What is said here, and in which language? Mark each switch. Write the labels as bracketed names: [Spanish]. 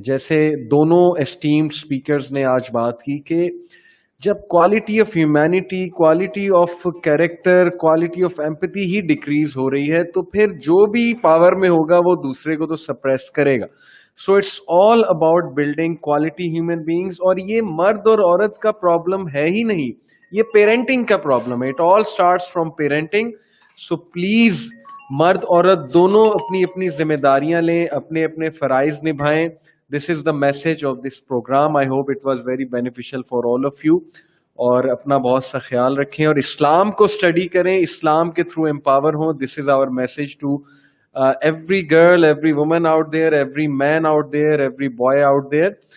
[Urdu] جیسے دونوں esteemed speakers نے آج بات کی کہ جب quality of humanity, quality of character, quality of empathy he decrease ہو رہی ہے تو پھر جو بھی پاور میں ہوگا وہ دوسرے کو تو سپریس کرے گا. [English] So it's all about building quality human beings. [Urdu] اور یہ مرد اور عورت کا پرابلم ہے ہی نہیں, یہ پیرنٹنگ کا پرابلم ہے. [English] It all starts from parenting. [Urdu] So please مرد عورت دونوں اپنی اپنی ذمہ داریاں لیں, اپنے اپنے فرائض نبھائیں. [English] This is the message of this program. I hope it was very beneficial for all of you. [Urdu] اور اپنا بہت سا خیال رکھیں اور اسلام کو اسٹڈی کریں, اسلام کے تھرو امپاور ہوں. [English] This is our message to every girl, every woman out there, every man out there, every boy out there.